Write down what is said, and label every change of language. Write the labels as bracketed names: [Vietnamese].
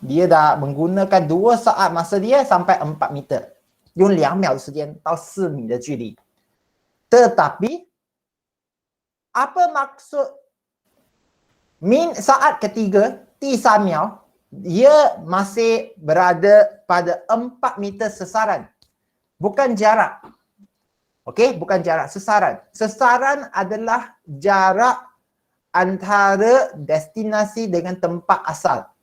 [Malay] Dia dah menggunakan 2 saat masa dia sampai 4 meter. [Chinese] 用2秒的时间到4米的距离. [Malay] Tetapi, apa maksud saat ketiga, 第3秒, dia masih berada pada 4 meter sasaran. Bukan jarak. Okey, bukan jarak, sasaran. Sasaran adalah jarak antara destinasi dengan tempat asal.